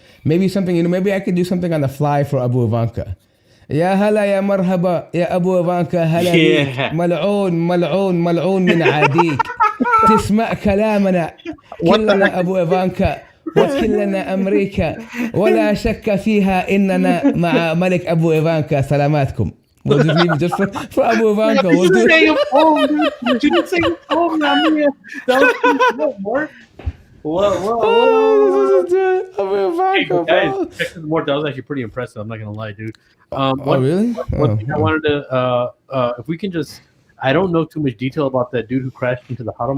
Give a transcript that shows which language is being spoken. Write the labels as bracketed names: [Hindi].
[English] Maybe something, maybe I could do something on the fly for Abu Ivanka. [Arabic] يا هلا يا مرحبا يا أبو إيفانكا هلا بيك ملعون ملعون ملعون من عاديك تسمع كلامنا كلنا أبو إيفانكا وكلنا أمريكا ولا شك فيها إننا مع ملك أبو إيفانكا سلاماتكم. [English] We'll just leave it just for Abu Ivanka. You didn't say a poem, dude. You didn't say a poem, man. That was more. Whoa. Abu Ivanka, guys, that was actually pretty impressive. I'm not going to lie, dude. Really? One thing I wanted to, if we can just, I don't know too much detail about that dude who crashed into the Haram.